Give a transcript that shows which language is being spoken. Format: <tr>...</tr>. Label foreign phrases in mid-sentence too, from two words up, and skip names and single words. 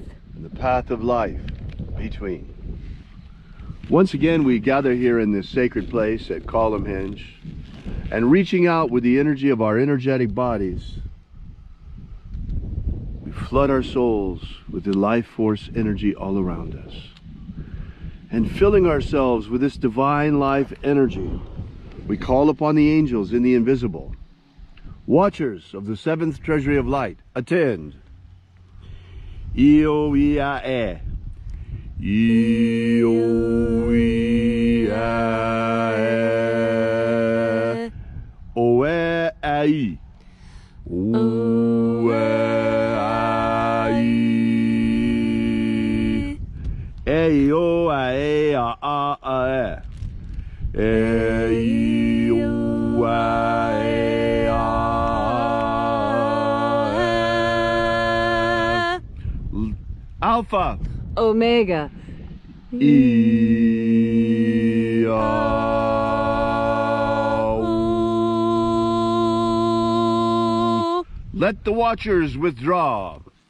<en>and the path of life between. Once again, we gather here in this sacred place at Column Hinge, and reaching out with the energy of our energetic bodies, we flood our souls with the life force energy all around us. And filling ourselves with this divine life energy, we call upon the angels in the invisible. Watchers of the seventh treasury of light, attend. Io ia e. Io ia Oe ai. Oe ai. E o a e a e. E o a e a. Alpha. Omega. E Let the watchers withdraw.</en>